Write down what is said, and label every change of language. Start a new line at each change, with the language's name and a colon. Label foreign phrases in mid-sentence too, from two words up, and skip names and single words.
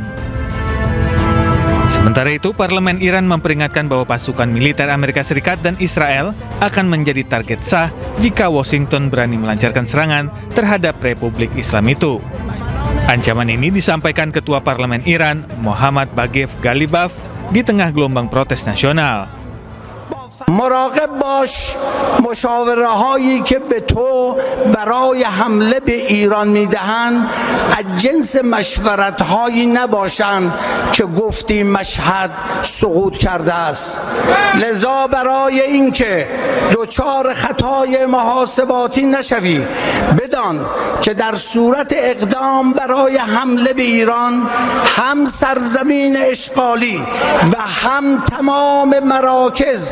Indonesian: Sementara itu, Parlemen Iran memperingatkan bahwa pasukan militer Amerika Serikat dan Israel akan menjadi target sah jika Washington berani melancarkan serangan terhadap Republik Islam itu. Ancaman ini disampaikan Ketua Parlemen Iran, Mohammad Baghev Ghalibaf, di tengah gelombang protes nasional.
Persian: مراقب باش مشاوره هایی که به تو برای حمله به ایران میدهند از جنس مشورت هایی نباشند که گفتی مشهد سقوط کرده است. لذا برای اینکه دچار خطای محاسباتی نشوی بدان که در صورت اقدام برای حمله به ایران هم سرزمین اشغالی و هم تمام مراکز